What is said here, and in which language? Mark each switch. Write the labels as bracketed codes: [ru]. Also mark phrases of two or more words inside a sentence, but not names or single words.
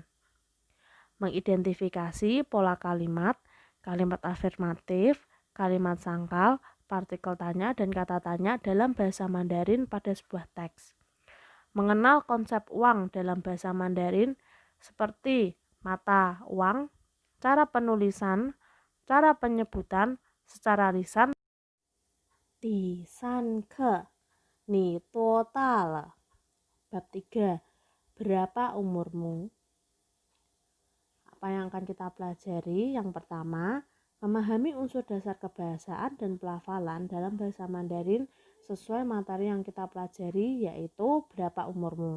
[id] Mengidentifikasi pola kalimat, kalimat afirmatif, kalimat sangkal, partikel tanya dan kata tanya dalam bahasa Mandarin pada sebuah teks. Mengenal konsep uang dalam bahasa Mandarin seperti mata uang, cara penulisan, cara penyebutan secara lisan. [zh] 第三课，你多大了? [id] Bab 3, berapa umurmu? Apa yang akan kita pelajari? Yang pertama, memahami unsur dasar kebahasaan dan pelafalan dalam bahasa Mandarin sesuai materi yang kita pelajari, yaitu berapa umurmu.